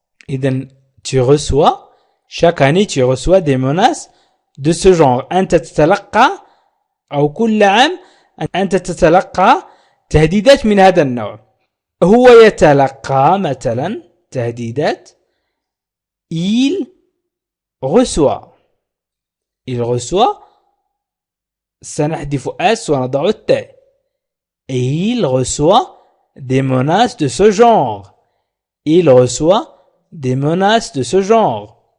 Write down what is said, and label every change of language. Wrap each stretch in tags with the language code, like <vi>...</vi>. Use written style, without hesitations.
<ar>إذن</ar> <fr>tu reçois chaque année tu reçois des menaces de ce genre.</fr> <ar>أنت تتلقى أو كل عام أنت تتلقى تهديدات من هذا النوع. هو يتلقى مثلا تهديدات.</ar> <fr>il reçoit</fr> <ar>سنحذف اس ونضع التاء.</ar> <fr>et il reçoit des menaces de ce genre. il reçoit des menaces de ce genre.</fr>